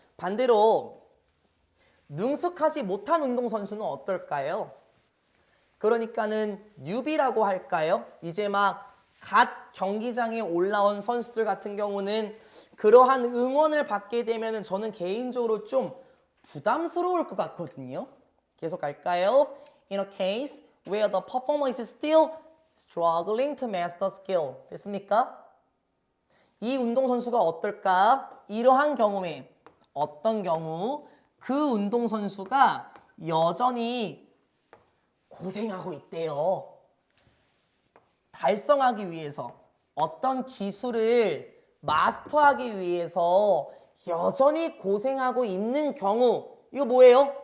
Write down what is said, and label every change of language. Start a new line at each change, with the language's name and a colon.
Korean: 반대로 능숙하지 못한 운동선수는 어떨까요? 그러니까는 뉴비라고 할까요? 이제 막 갓 경기장에 올라온 선수들 같은 경우는 그러한 응원을 받게 되면 저는 개인적으로 좀 부담스러울 것 같거든요. 계속 갈까요?
English: In a case where the performer is still struggling to master skill.
Korean: 됐습니까? 이 운동선수가 어떨까? 이러한 경우에 어떤 경우 그 운동선수가 여전히 고생하고 있대요. 달성하기 위해서 어떤 기술을 마스터하기 위해서 여전히 고생하고 있는 경우 이거 뭐예요?